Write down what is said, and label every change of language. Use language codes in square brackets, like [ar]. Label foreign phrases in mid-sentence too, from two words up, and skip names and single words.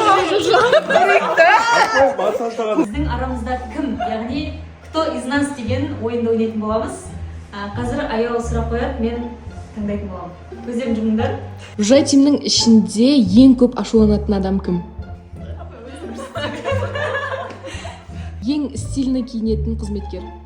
[kk] Біздің арамызда кім, яғни [ru] кто из нас [kk] деген ойынды ойнайтын боламыз. Қазір аяу сұрақ қояды, мен тыңдайтын боламын. Көздерін жұмыңдар. Жай тимнің ішінде ең көп ашуланатын адам кім? Ең стильный киінетін қызметкер.